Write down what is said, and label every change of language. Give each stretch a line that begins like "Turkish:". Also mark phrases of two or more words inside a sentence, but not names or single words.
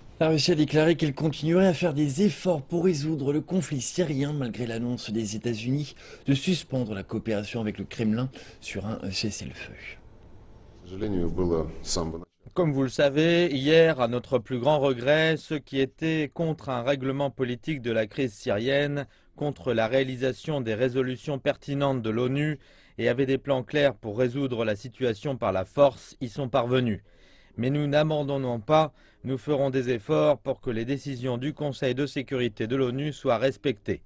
French: La Russie a déclaré qu'elle continuerait à faire des efforts pour résoudre le conflit syrien malgré l'annonce des États-Unis de suspendre la coopération avec le Kremlin sur un cessez-le-feu.
Russian: К сожалению, было с самого начала.
French: Comme vous le savez, hier, à notre plus grand regret, ceux qui étaient contre un règlement politique de la crise syrienne, contre la réalisation des résolutions pertinentes de l'ONU et avaient des plans clairs pour résoudre la situation par la force, y sont parvenus. Mais nous n'abandonnons pas, nous ferons des efforts pour que les décisions du Conseil de sécurité de l'ONU soient respectées.